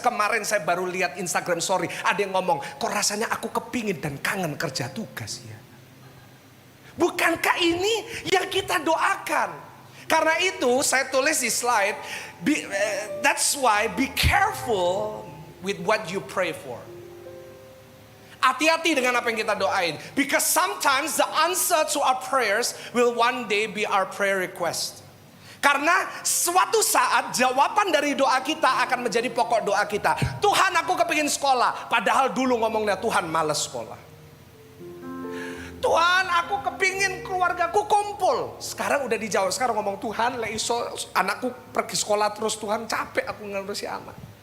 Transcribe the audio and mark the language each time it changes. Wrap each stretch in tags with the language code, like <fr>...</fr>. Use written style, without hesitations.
<id>Kemarin saya baru lihat Instagram story, ada yang ngomong, kok rasanya aku kepingin dan kangen kerja tugas ya. Bukankah ini yang kita doakan? Karena itu saya tulis di slide,</id> <en>that's why be careful with what you pray for.</en> <id>Hati-hati dengan apa yang kita doain.</id> <en>Because sometimes the answer to our prayers will one day be our prayer request.</en> <id>Karena suatu saat jawaban dari doa kita akan menjadi pokok doa kita. Tuhan aku kepingin sekolah. Padahal dulu ngomongnya Tuhan malas sekolah. Tuhan, aku kepingin keluargaku kumpul. Sekarang udah dijawab. Sekarang ngomong, Tuhan, iso anakku pergi sekolah terus, Tuhan capek aku ngurusi anak.</id>